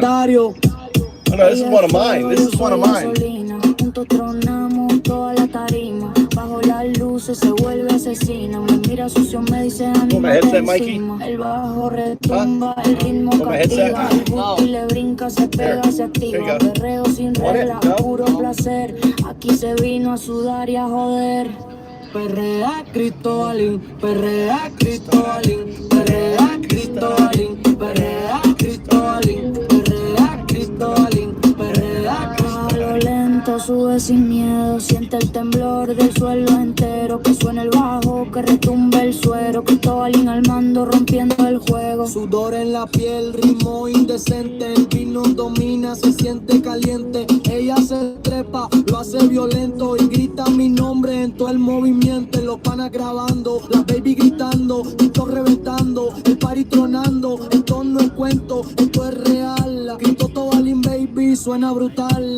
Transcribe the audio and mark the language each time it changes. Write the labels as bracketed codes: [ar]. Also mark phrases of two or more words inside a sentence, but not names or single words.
[en] Oh no, this is one of mine. This is one of mine. Want my headset, Mikey? Huh? Want my headset? No. Here you go. Want it? No? [es] Aquí se vino a sudar y a joder. Perrea Cristobalín, perrea Cristobalín, perrea Cristobalín, perrea Cristobalín, perrea Cristobalín, perrea Cristobalín. A lo lento sube sin miedo, siente el temblor del suelo entero, que suena el bajo, que retumbe el suero, Cristobalín al mando rompiendo el juego. Sudor en la piel, ritmo indecente, el vino domina, se siente caliente, ella se trepa, lo hace violento y grita mi nombre en todo el movimiento, los panas grabando, la baby gritando, esto reventando, el party tronando, esto no es cuento, esto es real, grito Tobalín baby, suena brutal.